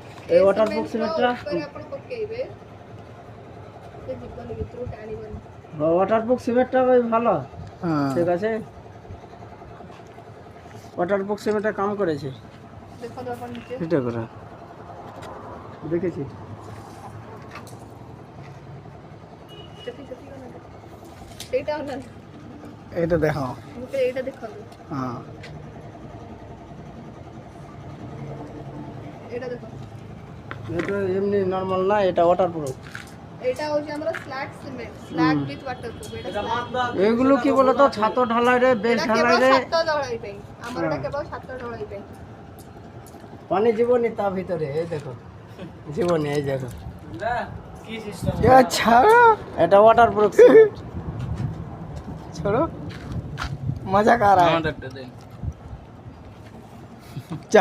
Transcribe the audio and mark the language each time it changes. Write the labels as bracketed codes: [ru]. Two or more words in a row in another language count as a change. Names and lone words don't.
[bn] এই ওয়াটারপ্রুফ সিমেন্টটা [or] ଆପଣ ପକେଇବେ ସେ ଜୀବନ ଭିତରୁ ଟାଣିବନି। [bn] ওয়াটারপ্রুফ সিমেন্টটা ভাই ভালো, হ্যাঁ ঠিক আছে। ওয়াটারপ্রুফ সিমেন্টটা কাম করেছে, [or] ଦେଖନ୍ତୁ ଆପଣ ନିଜେ [bn] এটা করে দেখেছি। [or] ସେଠି ସେଇଟା ହେଲା [bn] এটা দেখো। [or] ଗୋଟେ ଏଇଟା ଦେଖନ୍ତୁ [bn] হ্যাঁ [or] ଏଇଟା ଦେଖନ୍ତୁ [bn] এটা এমনি নরমাল না, এটা ওয়াটারপ্রুফ। এইটা হচ্ছে আমরা স্ল্যাগ সিমেন্ট [en] slag with waterproof [bn] এটা এগুলো কি বলতো ছাদ ঢালাই রে, বেশ এটা ঢালাই কেবল রে, ছাদ ঢালাই [or] ପାଇଁ ଆମର [bn] এটা কেবল ছাদ ঢালাই ପାଇଁ। পানি জীবনী তা ভিতরে। এই দেখো জীবনী, এই দেখো কি সিস্টেম? আচ্ছা এটা ওয়াটারপ্রুফ সিমেন্ট। [hi] छोड़ो मजा कर रहा है [bn] আমাদেরটা দেন। जा